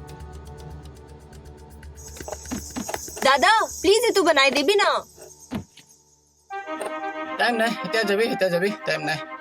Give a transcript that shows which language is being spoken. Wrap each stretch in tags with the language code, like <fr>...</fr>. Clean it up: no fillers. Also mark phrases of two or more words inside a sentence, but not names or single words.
<hi>दादा प्लीज ये तू बनाई दे भी ना.</hi> <as>টাইম নাই এতিয়া যাবি টাইম নাই</as>